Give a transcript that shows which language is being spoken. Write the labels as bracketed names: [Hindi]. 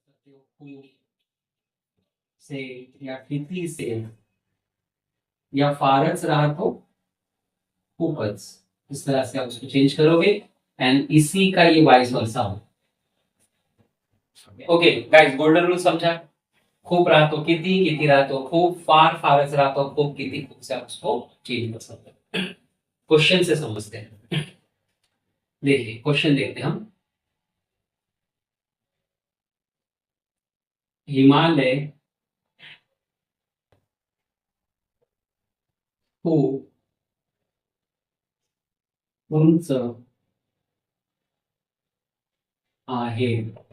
[Hindi] खूब से या किति से, या फारच रहा तो खूपच। इस तरह से आप उसको चेंज करोगे एंड इसी का ये वाइस वर्सा हो। ओके गाइस, गोल्डन रूल समझा? [Marathi] खूप राहतो किती, किती राहतो खूप, फार फारच राहतो खूप, किती खूप [Hindi] से आप उसको चेंज कर सकते हैं। क्वेश्चन से समझते हैं। देखिए क्वेश्चन देखते हैं हम। [Marathi] हिमालय खूप उंच आहे।